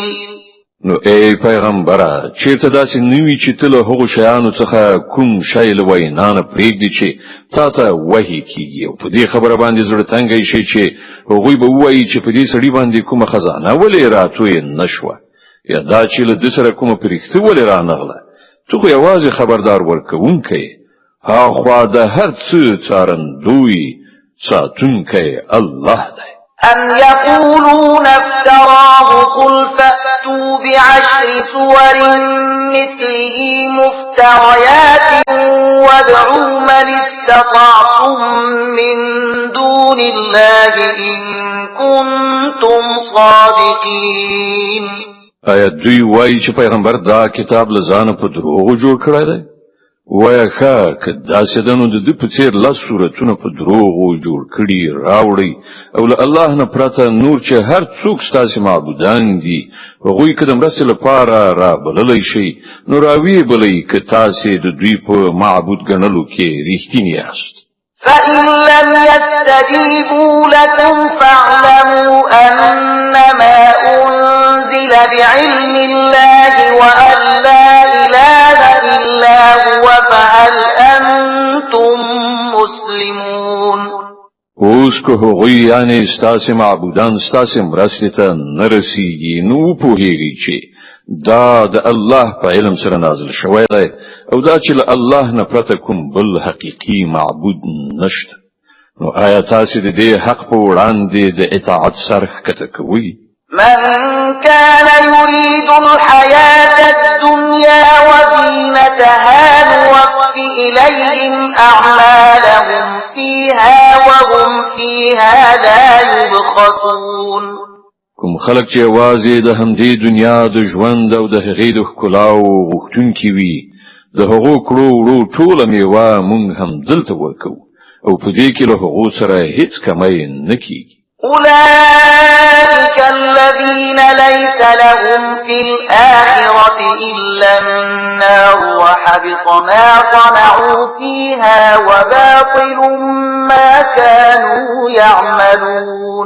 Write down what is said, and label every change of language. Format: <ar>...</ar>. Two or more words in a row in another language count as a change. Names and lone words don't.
<ps>نو ای پیغمبره چیرته داسې نوی چې تل هغه شیانو څخه کوم شی لوي نه پرېږدي چې تا ته وحی کیږي او په دې خبره باندې زړه تنګی شي چې هغوی به وایي چې په دې سړي باندې کومه خزانه ولې راتوی نشوه یا دا چې له دې سره کومه پرېخته ولې رانغله تو خو یوازې خبردار ورکوونکی هاخوا د هر څه څارندوی ساتونکی الله دی</ps> <ar>أم يقولون افتراه قل فأتوا بعشر سور مثله مفتريات وادعوا من استطعتم من دون الله إن كنتم صادقين</ar> <ps>آیا دوی وایي چې پیغمبر دا کتاب لزانه په دروغو جوړ کړی دی وایه ښه که داسې ده نو د ده په څېر لس صورتونه په دروغو جوړ کړي راوړئ او له الله نه پرته نور چې هر څوک ستاسې معبودان دي هغوی که د مرستې لپاره رابللی شئ نو راویې بلئ که تاسې د دوی په معبود ګڼلو کې رښتیني یاست</ps> <ar>فإن لم يستجيبوا لكم فاعلموا أنما أنزل بعلم الله وأن لا إله إلا هو فهل أنتم مسلمون</ar> <ps>اوس که هغوی یعنی ستاسې معبودان ستاسې مرستې ته نه رسیږي نو پوهیږئ چې دا د الله په علم سره نازل شوی دی او دا چې له الله نه پرته کوم بل حقیقي معبود نشته نو آیا تاسې د دې حق په وړاندې د اطاعت سر ښکته کوئ</ps> <ar>من كان يريد الحياة الدنيا وزينتها نوف إليهم أعمالهم فيها وهم فيها لا يبخسون</ar> <ps>کوم خلک چې یوازې د همدې دنیا د ژوند او د هغې د ښکلاو غوښتونکي وي د هغو کړو وړو ټوله میوه موږ هم دلته ورکوو او په دې کې له هغو سره هیڅ کمی نه کیږي</ps> <ar>أولئك الذين ليس لهم في الآخرة إلا النار وحبط ما صنعوا فيها وباطل ما كانوا يعملون</ar>